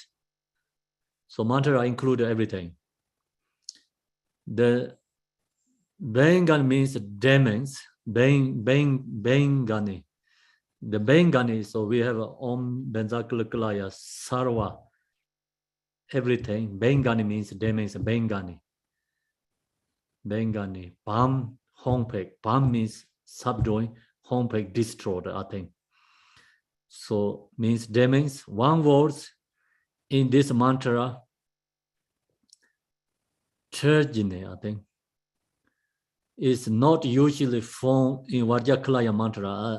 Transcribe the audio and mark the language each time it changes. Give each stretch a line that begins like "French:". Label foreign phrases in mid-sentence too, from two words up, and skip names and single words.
English: So mantra includes everything. The Bengani means demons. Bengani. The Bengani, so we have
Sanskrit: Om Benzakulaya Sarva,
English: everything. Bengani means demons, Bengani. Bengani. Bam, Hongpek. Bam means subduing, Hongpek destroyed, I think. So means demons. One word in this mantra, Churjine, I think, is not usually found in Vajakalaya mantra.